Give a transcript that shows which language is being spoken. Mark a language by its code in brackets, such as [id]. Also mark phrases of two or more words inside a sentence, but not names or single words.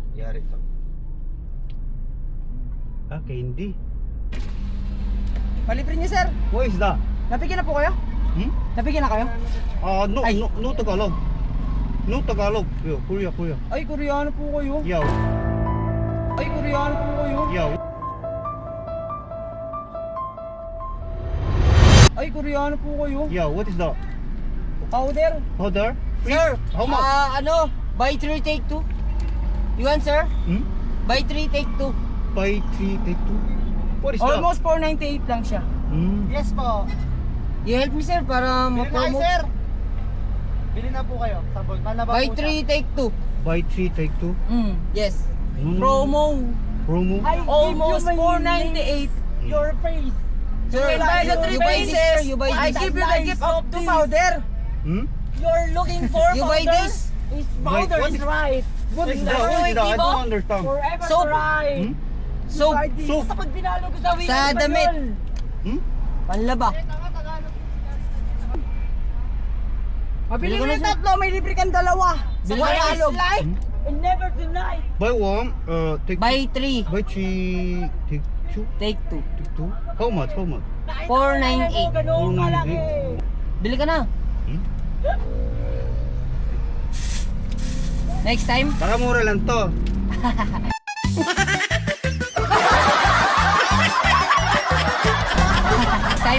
[tl] nangyari ito? Candy. Palibre niyo, sir. [en] What is that? [tl] Napigyan na po kayo? Napigyan na kayo? [en] No Tagalog. No Tagalog. Yo, Korea. [tl] Ay, Koreano po kayo. [en] Yo, [tl] Ay, Koreano po kayo. [en] yo. [tl] Ay, Koreano po kayo. [en] Yo, what is that? Powder. Powder? Free? Sir, How much? buy 3 take 2. You want, sir? Buy 3 take 2. Buy 3, take 2. What is that? [tl] Almost 498 lang siya. Yes po. [en] You help me, [tl] sir, para Bili na kayo, ma-promote. sir. Bili na po kayo. Sabon. Malaba [en] Buy [tl] po siya. [en] 3 take 2. Buy 3, take 2. Yes. Promo. Promo? Almost 498. Your face. Sir, You buy the three you buy this, sir. pieces. You buy I this. give you the gift of 2 powder. You're looking for You buy powder? this. Is Wait, powder what is is- right. What is that? What is that? I don't understand. Forever Soap. right. Soap. Soap. [tl] Kapag dinalo ko sa wheel, Sa damit. Panlaba. Mabili Bili mo ko na, yung sir. tatlo, may libre kang dalawa. Bili Sa ko na. Tagalog. [en] and never deny. Buy 1, take Buy 3 Buy 3, take 2. take 2. Take 2. How much? How much? 498. [tl] Ganun kalaki. Bili ka na. [en] Next time. [tl] Baka mura lang to. [en] Next time.